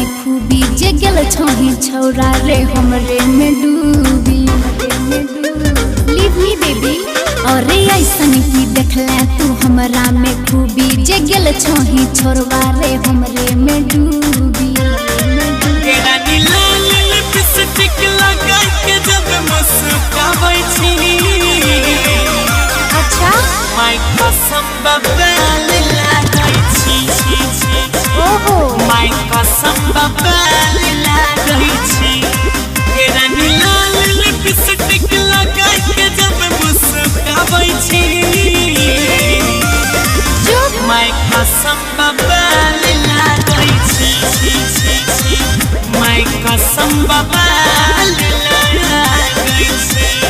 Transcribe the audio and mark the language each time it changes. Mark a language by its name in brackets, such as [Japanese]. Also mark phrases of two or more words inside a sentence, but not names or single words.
[Maithili] खूबी जे गेल छही छौरा रे हमरे में डूबी [English] Leave me baby. [Maithili] अरे ऐसन की देखला तू हमरा में खूबी जे गेल छही छौरा रे हमरे में डूबी। तेरा नीला लिपस्टिक लगा के जब मुस्काबै छी अच्छा माय कसम बबाल लागै छी ओहो माय कसम बबाल लागै छी। तेरा नीला लिपस्टिक लगा के जब मुस्काबै छी माय कसम बबाल लागै छी माय कसम बबाल लागै छी।